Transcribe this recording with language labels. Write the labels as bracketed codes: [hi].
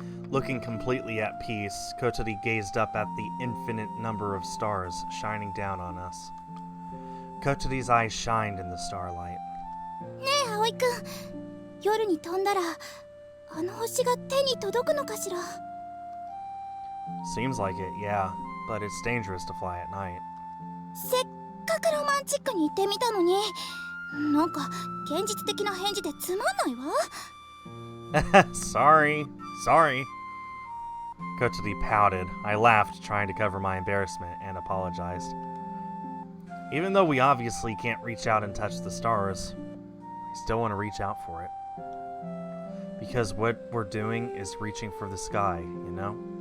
[en] Looking completely at peace, Kotori gazed up at the infinite number of stars shining down on us. Kotori's eyes shined in the starlight. [ja] ねえ葵くん、夜に飛んだらあの星が手に届くのかしら。 [en] Seems like it, yeah, but it's dangerous to fly at night. [ja] せっかくロマンチックに言ってみたのに、なんか現実的な返事でつまんないわ。 [en] Sorry. Kotori pouted. I laughed, trying to cover my embarrassment, and apologized. Even though we obviously can't reach out and touch the stars, I still want to reach out for it. Because what we're doing is reaching for the sky, you know?